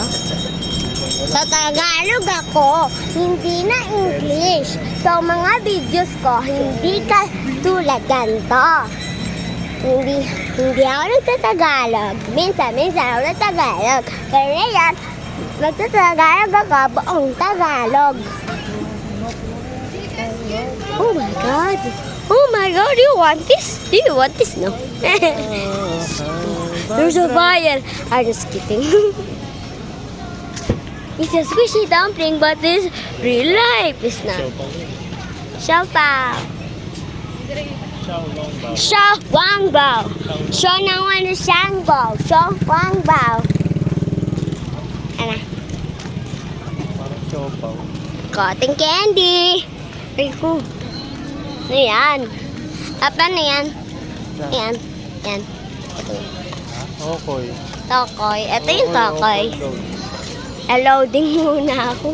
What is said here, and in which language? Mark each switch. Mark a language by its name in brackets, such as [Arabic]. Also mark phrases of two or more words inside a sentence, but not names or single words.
[Filipino] Sa Tagalog ako, [English] hindi na English. [Filipino] So, mga videos ko, hindi ka tulad ganito. Hindi ako nagtatagalog. Minsan ako nagtagalog. Pero ngayon, nagtatagalog ako buong Tagalog. [English] Oh my God! Oh my God! Do you want this? Do you want this? No. There's a fire. I'm just kidding. It's a squishy dumpling, but this real life is not. Xiao Bao. Xiao Wang Bao. Xiao Nang Wan Xiang Bao. Xiao Wang Bao. [Filipino] Ano? Parang siopaw. [English] Cotton candy. [Filipino] Ay ko. Ano yan? Apa na yan? Yan. Yan. Okoy. Tokoy. Ito yung tokoy. Loading muna ako.